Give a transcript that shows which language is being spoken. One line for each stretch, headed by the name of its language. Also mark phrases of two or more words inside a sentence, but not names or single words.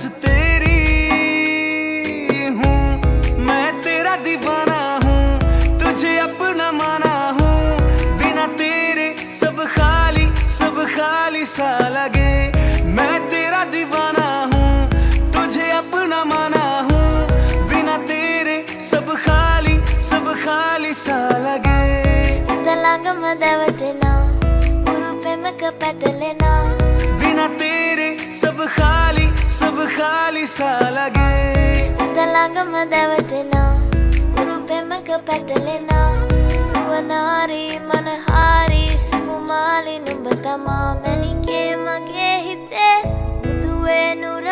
Hindi: तेरी हूँ मैं तेरा दीवाना हूँ तुझे अपना माना हूँ बिना तेरे सब खाली सा लगे मैं तेरा दीवाना हूँ तुझे अपना माना हूँ बिना तेरे सब खाली सा लगे
Sinhala: ඉතලඟම දැවටෙනා උරු පෙමක පැටලෙනා
Hindi: बिना तेरे सब खाली सा लगे
Sinhala: ඉතලඟම දැවටෙනා උරු පෙමක පැටලෙනා නුවනාරී මනහාරී සුකුමාලි නුඹ තමා මැනිකේ මගේ හිතේ මුදුවේ